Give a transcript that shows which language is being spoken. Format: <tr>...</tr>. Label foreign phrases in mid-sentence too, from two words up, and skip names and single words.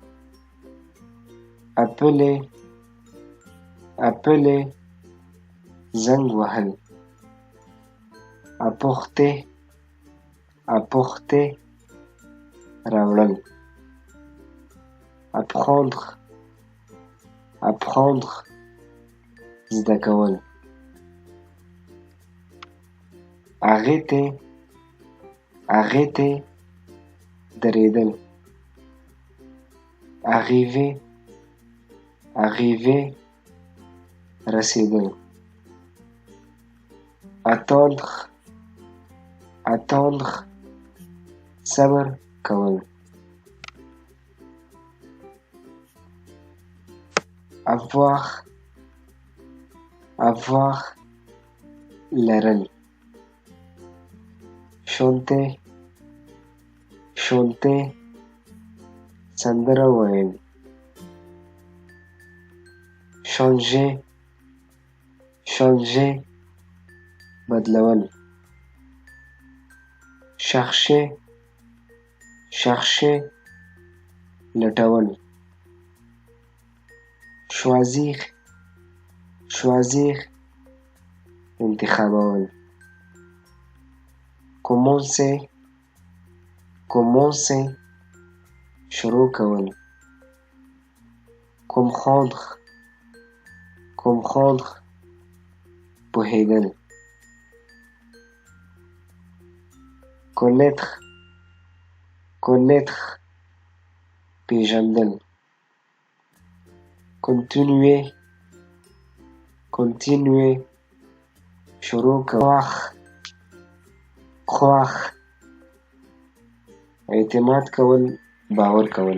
<ps>appeler زنګ وهل. apporter راوړل. apprendre زده کول. arrêter درېدل. arriver رسېدل. attendre صبر کول. avoir لرل. chanter سندره ویل. changer بدلول. chercher لټول. choisir انتخابول. commencer شروع کول. comprendre پوهیدل. connaître پیژندل. continuer شروع کول. croire اعتماد کول، باور کول.</ps>